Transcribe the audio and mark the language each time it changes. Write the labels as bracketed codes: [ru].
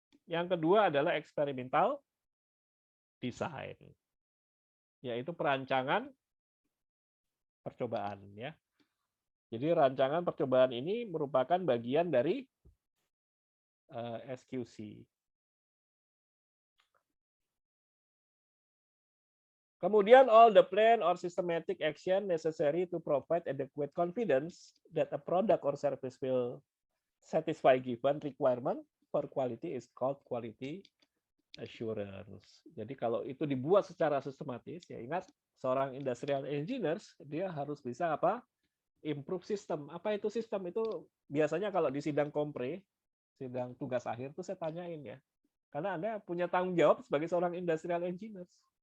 [id] Yang kedua adalah experimental design, yaitu perancangan percobaan ya. Jadi rancangan percobaan ini merupakan bagian dari SQC. [en] Kemudian all the plan or systematic action necessary to provide adequate confidence that a product or service will satisfy given requirement for quality is called quality assurance. [id] Jadi kalau itu dibuat secara sistematis, ya ingat seorang industrial engineers dia harus bisa apa? [en] Improve system. [id] Apa itu sistem? Itu biasanya kalau di sidang kompre, sidang tugas akhir tuh saya tanyain ya. Karena Anda punya tanggung jawab sebagai seorang industrial engineers.